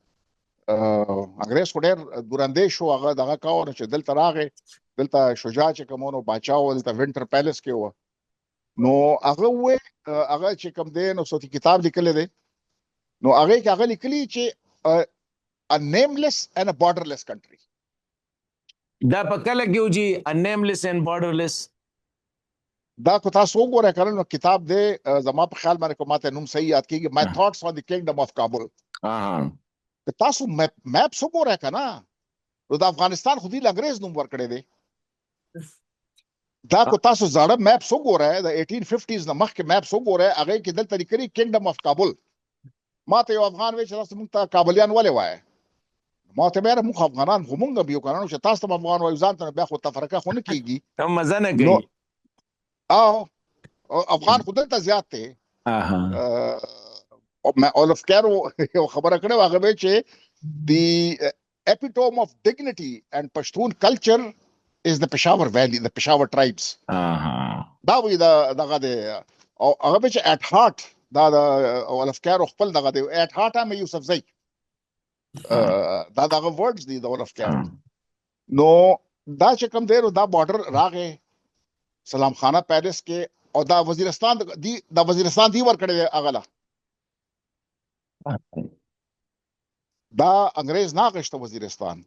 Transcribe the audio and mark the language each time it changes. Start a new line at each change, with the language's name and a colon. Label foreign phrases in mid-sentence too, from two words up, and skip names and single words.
Pashto: انګریز خو ډېر دورندې شو، هغه دغه کاوه چې دلته راغی، دلته شجاع چې کوم و باچا و دلته وینټر پیلس کې و. نو هغه ووایي هغه چې کوم دی نو صوتي کتاب لیکلی دی نو هغې کې هغه لیکلي چې
English: a nameless and a borderless country.
Pashto: دا په کله کې و جی
English: a nameless and borderless؟
Pashto: دا کو تاسو وګورئ کنه نو کتاب دی زما په خیال باندې کوم ماته نوم صحیح یاد کیږي My Thoughts on the Kingdom of Kabul. که تاسو میپ وګورئ کنه نو د افغانستان خو دې انګریز نوم ورکړی دی. دا کو تاسو زاړه میپ وګورئ د 1850s نه مخکې میپ وګورئ هغې کې دلته لیکلي کینګډم اف کابل. ما ته یو افغان وایي چې تاسو موږ ته کابلیان ولې وایي؟ ما ته بیا موږ افغانان خو موږ به یو کنه چې تاسو ته افغان وایو ځان ته بیا خو تفرقه خو نه کیږي، مزه نه کوي. افغان خو دلته زیات دی. اولف کیرو یو خبره کړې وه هغه چې
English: the epitome of dignity and Pashtun culture is the Peshawar Valley, the Peshawar tribes.
Pashto: دا وی دغه دی او هغه چې
English: at heart
Pashto: دا اولف کیرو خپل دغه دی
English: at heart am
Pashto: یوسفزی دا دغه ورډز دي د اولف کیرو. نو دا چې کوم دی نو دا بارډر راغی سلام خانه پیلس کې او دا وزیرستان دی ورکړی دی هغه له دا انګریز نه اخیسته وزیرستان.